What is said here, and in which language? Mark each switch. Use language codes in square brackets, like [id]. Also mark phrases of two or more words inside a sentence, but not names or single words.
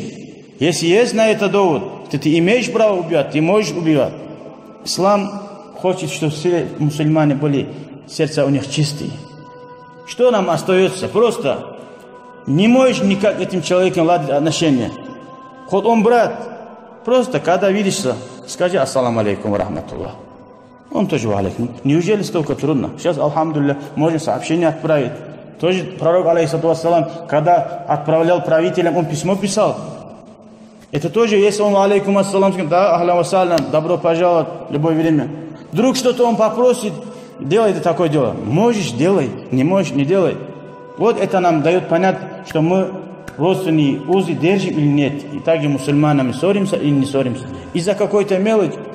[ru] Если есть на это довод, то ты имеешь право убивать, ты можешь убивать. Ислам хочет, чтобы все мусульмане были, сердца у них чистые. Что нам остается? Просто не можешь никак этим человеком ладить отношения. Хоть он брат, просто когда видишься, скажи [ar] السلام عليكم ورحمة الله. [ru] Он тоже [ar] وعليكم. [ru] Неужели столько трудно? Сейчас, алхамдулилля, можем сообщение отправить. Тоже пророк, [ar] عليه الصلاة والسلام, [ru] когда отправлял правителям, он письмо писал. Это тоже, если он [ar] عليكم السلام, [ru] да, [ar] أهلا والسلام, [ru] добро пожаловать, любое время. Вдруг что-то он попросит, делай это такое дело. Можешь, делай, не можешь, не делай. Вот это нам дает понять, что мы родственные узы держим или нет. И также мусульманами ссоримся или не ссоримся. Из-за какой-то мелочи.